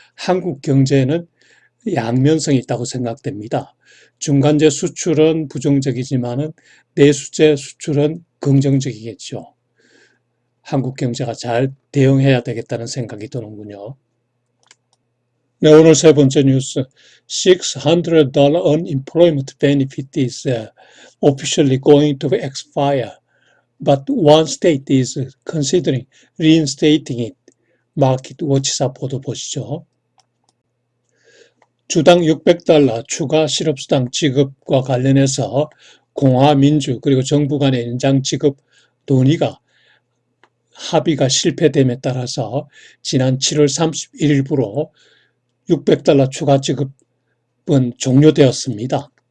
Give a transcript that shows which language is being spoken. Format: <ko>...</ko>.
<ko>한국 경제에는 양면성이 있다고 생각됩니다. 중간재 수출은 부정적이지만 내수재 수출은 긍정적이겠죠. 한국 경제가 잘 대응해야 되겠다는 생각이 드는군요. 네, 오늘 세 번째 뉴스.</ko> <en>$600 unemployment benefit is officially going to expire, but one state is considering reinstating it.</en> <ko>마켓워치사 보도 보시죠. 주당 $600 추가 실업수당 지급과 관련해서 공화, 민주 그리고 정부 간의 연장 지급 논의가 합의가 실패됨에 따라서 지난 7월 31일부로 $600 추가 지급은 종료되었습니다.</ko>